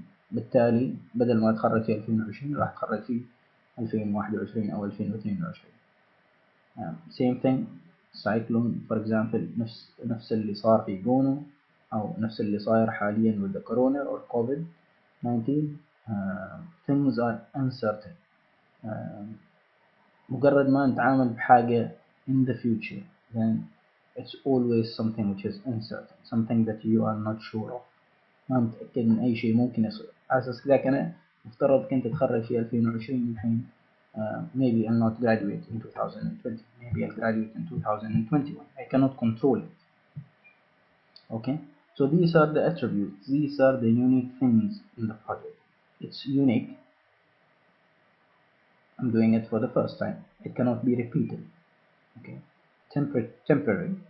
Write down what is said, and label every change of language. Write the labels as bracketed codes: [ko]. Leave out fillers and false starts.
[ar] بالتالي بدل ما أتخرج في 2020 راح أتخرج في 2021 أو 2022. [en] same thing cyclone for example [ar] نفس اللي صار في جونو أو نفس اللي صاير حاليا [en] with the corona or COVID-19. things are uncertain. [ar] مجرد ما نتعامل بحاجة [en] in the future then it's always something which is uncertain, something that you are not sure of. [ar] ما متأكد من أي شيء ممكن يصير. على أساس كذا أنا مفترض كنت أتخرج في 2020 الحين. [en] maybe I'll not graduate in 2020, maybe I'll graduate in 2021. I cannot control it. Okay, so these are the attributes, these are the unique things in the project. It's unique. I'm doing it for the first time. It cannot be repeated. Okay, temporary.